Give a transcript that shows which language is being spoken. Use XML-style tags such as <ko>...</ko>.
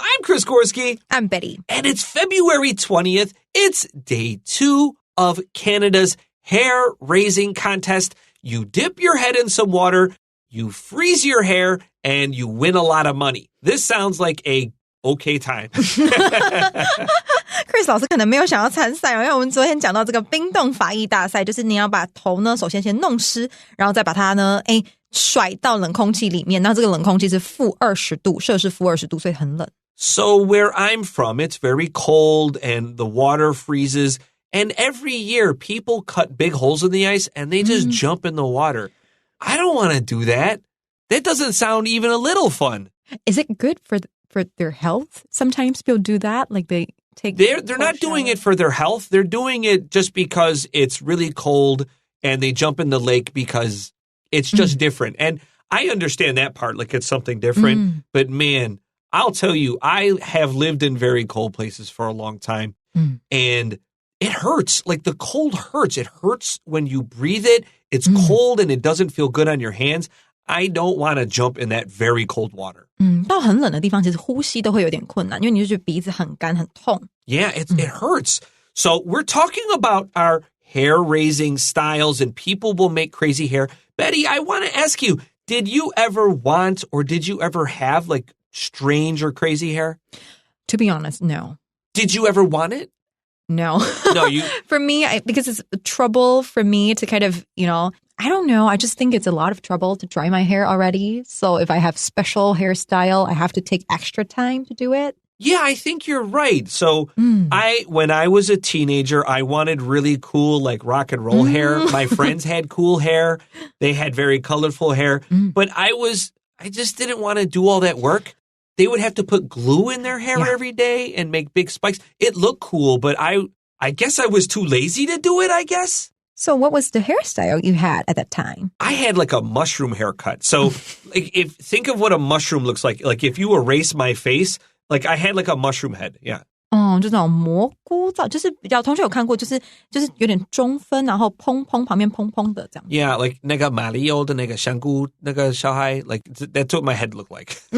<en>I'm Chris Gorski. I'm Betty. And it's February 20th. It's day 2 of Canada's hair raising contest. You dip your head in some water, you freeze your hair, and you win a lot of money. This sounds like a okay time.</en> <zh>Chris 老师可能没有想要参赛，因为我们昨天讲到这个冰冻发艺大赛，就是你要把头呢首先弄湿，然后再把它呢甩到冷空气里面，那这个冷空气是-20度，摄氏-20度，所以很冷。</zh> <en>So where I'm from, it's very cold and the water freezes. And every year, people cut big holes in the ice and they just jump in the water. I don't want to do that. That doesn't sound even a little fun. Is it good for their health? Sometimes people do that, like they take. They're not doing it for their health. They're doing it just because it's really cold and they jump in the lake because it's just different. And I understand that part, like it's something different. But man, I'll tell you, I have lived in very cold places for a long time. And it hurts. Like the cold hurts. It hurts when you breathe it. It's cold and it doesn't feel good on your hands. I don't want to jump in that very cold water.</en> <zh>到很冷的地方其实呼吸都会有点困难，因为你就觉得鼻子很干很痛。</zh> <en>Yeah, it hurts. So we're talking about our hair-raising styles and people will make crazy hair. Betty, I want to ask you, did you ever want or did you ever have like strange or crazy hair? To be honest, no. Did you ever want it? No. No, you... For me, because it's trouble for me to kind of, I don't know. I just think it's a lot of trouble to dry my hair already. So if I have special hairstyle, I have to take extra time to do it. Yeah, I think you're right. So when I was a teenager, I wanted really cool, like rock and roll hair. My friends had cool hair. They had very colorful hair. But I just didn't want to do all that work. They would have to put glue in their hair every day and make big spikes. It looked cool, but I guess I was too lazy to do it, I guess. So what was the hairstyle you had at that time? I had like a mushroom haircut. So think of what a mushroom looks like. Like if you erase my face, like I had like a mushroom head. Yeah.</en> <zh>就那种蘑菇造，就是比较同学有看过，就是有点中分，然后蓬旁边蓬的这样。</zh> <en>Yeah, like</en> <zh>那个马里奥的那个香菇那个小孩</zh> <en>like that's what my head looked like.</en>